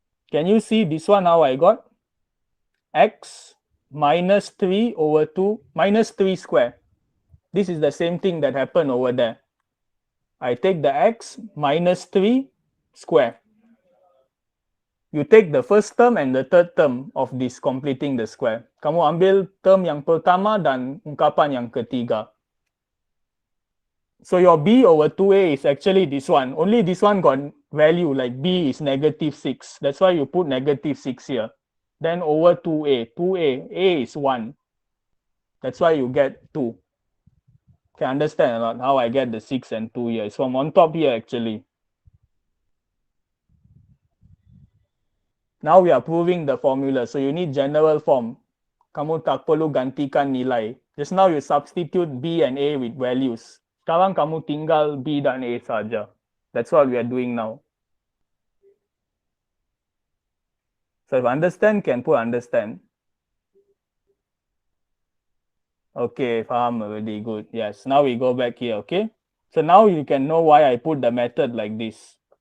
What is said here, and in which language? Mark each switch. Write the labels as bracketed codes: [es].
[en] Can you see this one how I got? X minus 3 over 2 minus 3 square. This is the same thing that happened over there. I take the x minus 3 square. You take the first term and the third term of this completing the square. [ms] Kamu ambil term yang pertama dan ungkapan yang ketiga. [en] So your b over 2a is actually this one. Only this one got value like b is negative 6. That's why you put negative 6 here. Then over 2a. 2a, a is 1. That's why you get 2. Can understand a lot how I get the 6 and 2 here. It's from on top here actually. Now we are proving the formula. So you need general form. [ms] Kamu tak perlu gantikan nilai. [en] Just now you substitute B and A with values. [ms] Sekarang kamu tinggal B dan A saja. [en] That's what we are doing now. So if understand, can put understand. Okay, faham already, good. Yes, now we go back here, okay? So now you can know why I put the method like this.